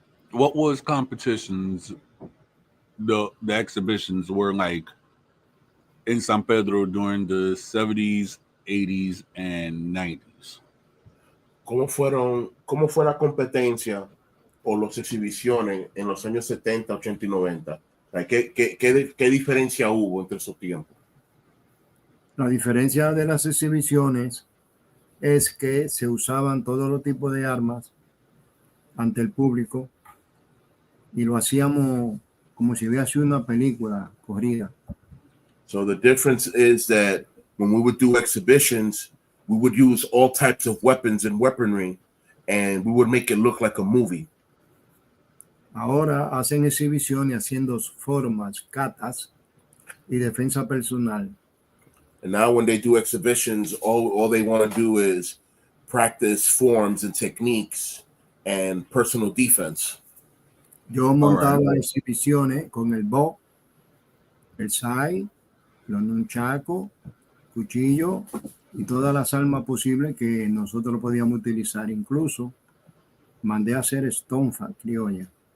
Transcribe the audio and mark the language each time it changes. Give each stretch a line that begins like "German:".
English: What was competitions, the exhibitions were like in San Pedro during the 70s, 80s, and 90s?
Spanish: ¿Cómo fue la competencia o las exhibiciones en los años 70, 80 y 90? ¿Qué diferencia hubo entre esos tiempos? La diferencia de las exhibiciones es que se usaban todos los tipos de armas ante el público y lo hacíamos como si hubiera sido una película corrida.
English: So the difference is that when we would do exhibitions, we would use all types of weapons and weaponry, and we would make it look like a movie.
Spanish: Ahora hacen exhibiciones haciendo formas, katas y defensa personal.
English: And now when they do exhibitions, all they want to do is practice forms and techniques and personal defense.
Spanish: Yo montaba exhibiciones con el bo, el sai, los nunchacos, cuchillo y todas las armas posibles que nosotros podíamos utilizar. Incluso mandé a hacer estonfa criolla.